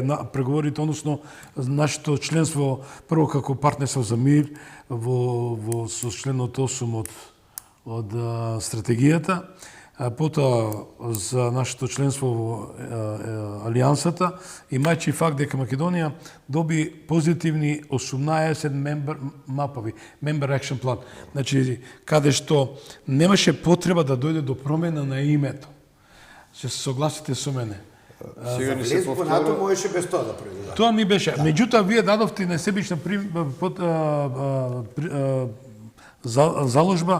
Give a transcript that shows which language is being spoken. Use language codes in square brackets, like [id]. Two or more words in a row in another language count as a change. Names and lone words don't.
[mk] преговорите, односно нашето членство прво како партнерство за мир со членот 8 од стратегијата, потоа за нашето членство во Алијансата, имајќи факт дека Македонија доби позитивни 18 [en] member action plan, [mk] значи каде што немаше потреба да дојде до промена на името. Се согласите со мене? Сега не се повторува. Можеше без тоа да преди. Тоа ми беше. Меѓутоа, вие дадовте несебична заложба.